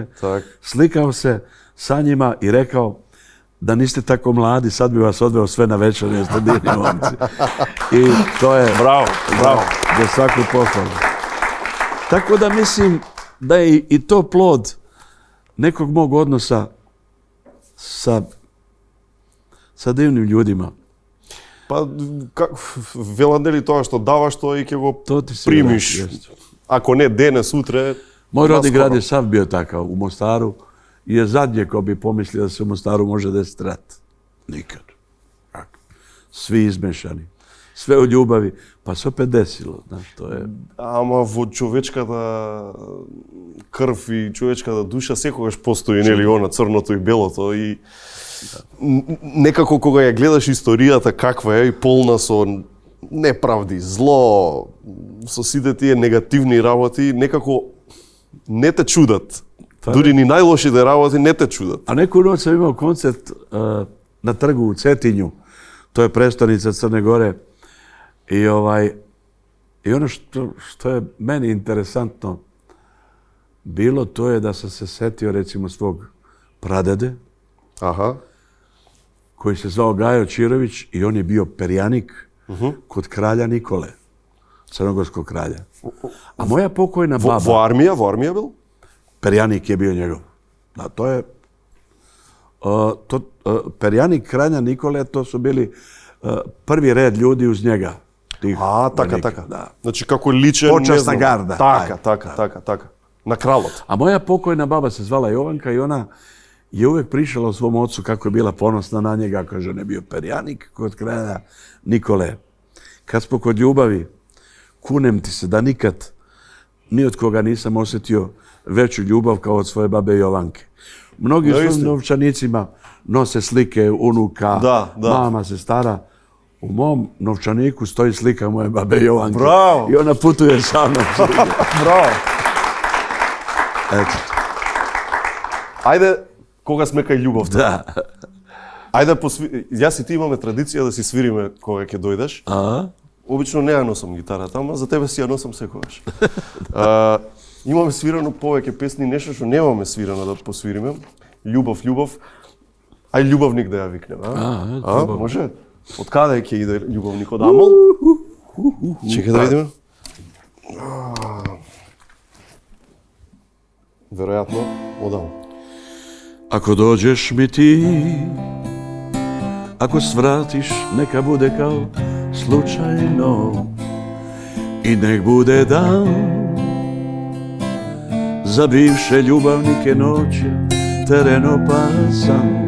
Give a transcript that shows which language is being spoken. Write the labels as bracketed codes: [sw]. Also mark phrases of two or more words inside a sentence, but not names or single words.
[sr] Slikao se sa njima i rekao da niste tako mladi, sad bi vas odveo sve na večer, jer ste divni momci. I to je... Bravo. Za svaku pohvalu. Tako da mislim da je i to plod nekog mog odnosa sa divnim ljudima. Pa, [mk] велат ли тоа што даваш, тоа и ќе го примиш. Ако не денес, утре... [sr] Moj rodni grad je sav bio takav u Mostaru i je zadnje ko bi pomislio da se u Mostaru može desiti rat. Nikad. Svi izmešani. Sve u ljubavi. Pa se opet desilo. [mk] Ама во човечката крв и човечката душа секогаш постои, нели, она црното и белото. И некако кога ја гледаш историјата каква е и полна со неправди, зло, со сите тие негативни работи, некако не те чудат. Дури ни најлошите работи не те чудат. [sr] А неку ноќ сам имал концерт на тргу у Цетињу. To je prestonica Crne Gore. I ono što je meni interesantno bilo, to je da sam se setio recimo svog pradede, koji se zvao Gajo Čirović i on je bio perjanik kod kralja Nikole. crnogorskog kralja. A moja pokojna baba... [mk] Во армија бил? [sr] Perjanik je bio njegov. Da, to je... Perjanik kralja Nikole, to su bili prvi red ljudi uz njega. [mk] Така. Да. Значи како личен... [sr] Počasna garda. [mk] Така. На кралот. [sr] A moja pokojna baba se zvala Jovanka i ona je uvijek pričala o svom ocu kako je bila ponosna na njega, kaže on je bio perjanik kod kralja Nikole. Kad smo kod ljubavi, kunem ti se da nikad ni od koga nisam osjetio veću ljubav kao od svoje babe Jovanke. Mnogi svojim novčanicima nose slike unuka, mama, sestara. U mom novčaniku stoji slika moje babe Jovanke. Bravo! I ona putuje sa mnom. Bravo! Eto. [mk] Ајде, кога сме кај љубовта. [sr] Da. [mk] Ајде, јас и ти имаме традиција да си свириме кога ќе дојдеш. Обично не ја носам гитарата, ама за тебе си ја носам секогаш. Имаме свирано повеќе песни, нешто што немаме свирано да посвириме. Љубов. Ај љубовник да ја викнем, може? Од каде ќе иде љубовник? Од Амол? Чекај да видиме. Веројатно, од Амол. [sr] Ako dođeš mi ti, ako svratiš, neka bude kao slučajno i nek bude dan za bivše ljubavnike noće, teren opasan.